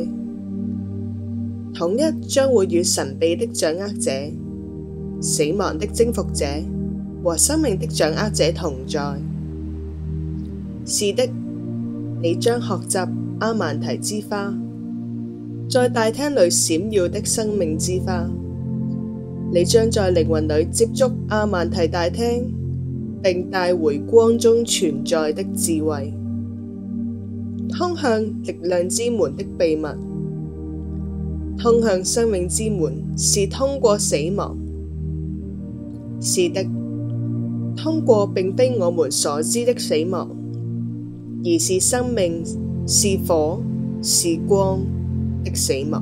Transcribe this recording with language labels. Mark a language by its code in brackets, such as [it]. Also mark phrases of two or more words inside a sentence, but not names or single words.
[zh] 統一將會與神秘的掌握者、死亡的征服者和生命的掌握者同在。是的，你將學習阿曼提之花，在大廳裏閃耀的生命之花。你將在靈魂裏接觸阿曼提大廳，並帶回光中存在的智慧，通向力量之門的秘密。通向生命之門是通過死亡。是的，通過並非我們所知的死亡，而是生命，是火，是光的死亡。